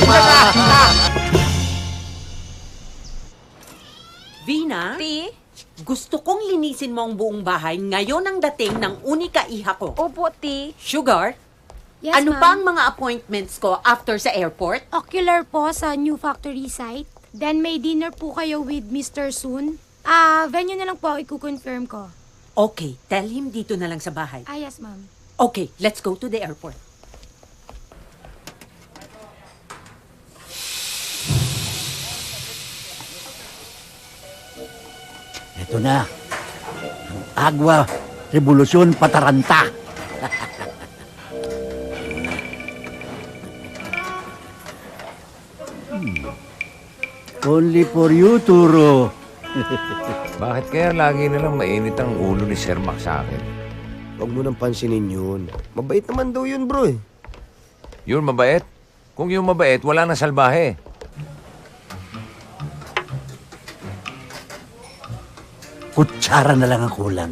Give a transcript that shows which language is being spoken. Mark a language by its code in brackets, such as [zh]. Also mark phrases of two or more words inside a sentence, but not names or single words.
[tl] Vina? Gusto kong linisin mo ang buong bahay ngayon ang dating ng unika iha ko. Opo, Ti. Sugar? [en] Yes, [tl] ano [en] ma'am. [tl] pa ang mga appointments ko after sa airport? [en] Ocular po sa new factory site. [tl] Then may dinner po kayo with Mr. Soon. Venue na lang po i-confirm ko. [en] Okay, tell him [tl] dito na lang sa bahay. [en] Yes, ma'am. Okay, let's go to the airport. [tl] Ito na. Ang Agwa Revolusyon Pataranta. [en] Only for you, [tl] Turo. Bakit kaya lagi nalang mainit ang ulo ni Sir Mac sa akin? Huwag mo nang pansinin yun. Mabait naman daw yun, bro eh. Yun mabait? Kung yung mabait, wala nang salbahe. Kutsara na lang ang kulang.